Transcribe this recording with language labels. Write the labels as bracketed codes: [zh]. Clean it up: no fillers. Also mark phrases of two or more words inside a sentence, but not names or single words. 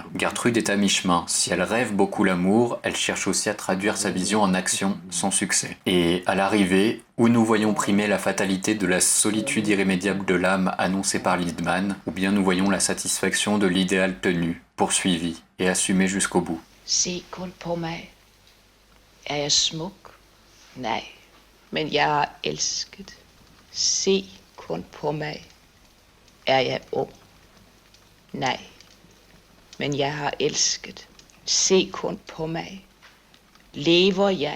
[fr] Gertrude est à mi-chemin. Si elle rêve beaucoup l'amour, elle cherche aussi à traduire sa vision en action, sans succès. Et à l'arrivée, où nous voyons primer la fatalité de la solitude irrémédiable de l'âme annoncée par Lidman, ou bien nous voyons la satisfaction de l'idéal tenu, poursuivi et assumé jusqu'au bout. [da] Se kun på mig. Er jeg smuk? Nej, men jeg har elsket. Se kun på mig. Er jeg ung? Nej, men jeg har elsket. Se kun på mig. Lever jeg?